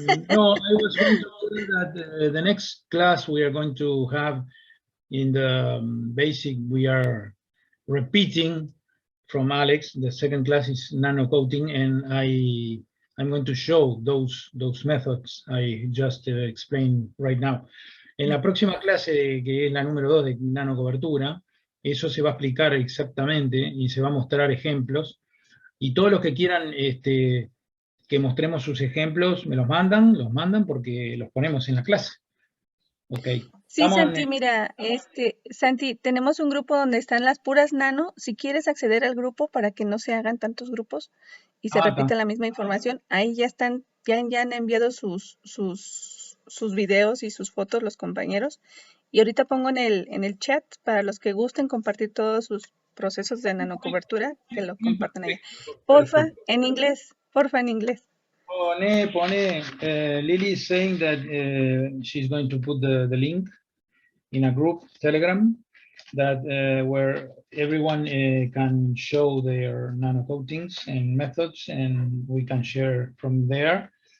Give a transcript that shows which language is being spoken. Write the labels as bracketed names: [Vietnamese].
[English] No, I was going to say that the next class we are going to have in the basic, we are repeating from Alex. The second class is nano coating, and I'm going to show those methods I just explained right now. [Spanish] En la próxima clase, que es la número 2 de nano cobertura, eso se va a explicar exactamente y se va a mostrar ejemplos. Y todos los que quieran que mostremos sus ejemplos, me los mandan porque los ponemos en la clase. Ok. Sí, Santi, mira, Santi, tenemos un grupo donde están las puras nano. Si quieres acceder al grupo para que no se hagan tantos grupos y se repita la misma información, ahí ya están, ya han enviado sus videos y sus fotos los compañeros. Y ahorita pongo en el chat para los que gusten compartir todos sus procesos de nanocobertura, que lo compartan allá. Porfa, en inglés. [English] Pone, Lily is saying that she's going to put the link in a group, Telegram, that where everyone can show their nano coatings and methods, and we can share from there.